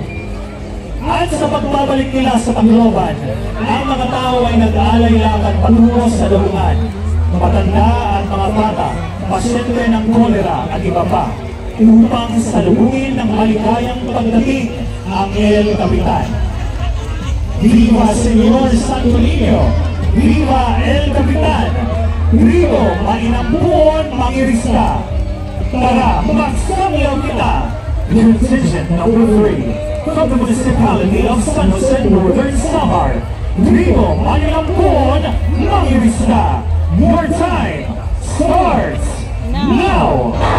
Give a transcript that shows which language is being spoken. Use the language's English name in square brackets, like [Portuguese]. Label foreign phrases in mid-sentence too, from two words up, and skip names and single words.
[Filipino] At sa pagbabalik nila sa Tacloban, ang mga tao ay nag-aalay lakad patungo sa daungan. Matanda at mga bata, pasyente ng kolera at iba pa, upang salubungin ng maligayang pagdating ang El Capitan. [Spanish] Viva Señor Santo Niño! Viva El Capitan! Grito, [Waray] mainampun, mangirisda! Tara, magsamyaw kita! [English] Decision number 3 from the municipality of San Jose Northern Samar. [Waray] Grito, mainampun, mangirisda! [English] Your time starts now!